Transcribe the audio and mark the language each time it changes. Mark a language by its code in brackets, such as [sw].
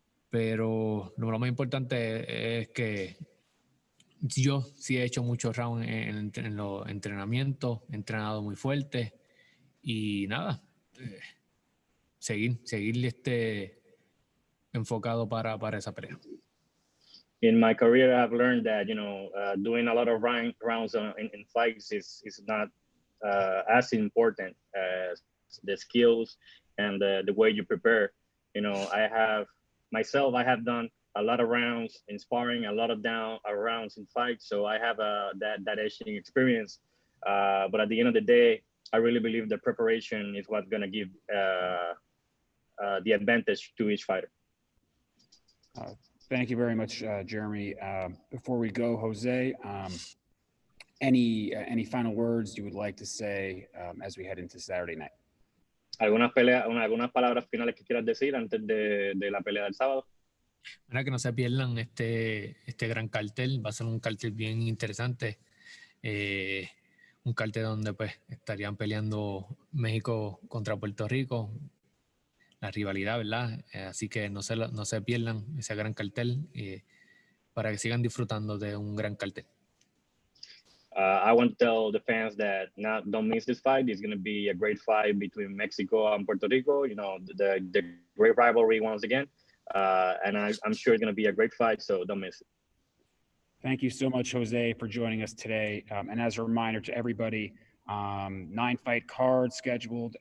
[es] Pero lo más importante es que yo sí he hecho muchos rounds en los entrenamientos, he entrenado muy fuerte y nada, seguir enfocado para esa pelea. [en] In my career, I've learned that doing a lot of rounds in fights is not as important as the skills and the way you prepare. I have done a lot of rounds in sparring, a lot of rounds in fights, so I have that edging experience. But at the end of the day, I really believe the preparation is what's going to give the advantage to each fighter. Thank you very much, Jeremy. Before we go, Jose, any final words you would like to say as we head into Saturday night? [es] ¿Algunas palabras finales que quieras decir antes de la pelea del sábado? Mira, que no se pierdan este gran cartel. Va a ser un cartel bien interesante. Un cartel donde pues estarían peleando México contra Puerto Rico. La rivalidad, ¿verdad? Así que no se pierdan ese gran cartel para que sigan disfrutando de un gran cartel. [en] I want to tell the fans that don't miss this fight. It's going to be a great fight between Mexico and Puerto Rico. The great rivalry once again. And I'm sure it's going to be a great fight, so don't miss it. Thank you so much, Jose, for joining us today. And as a reminder to everybody, 9-fight card scheduled.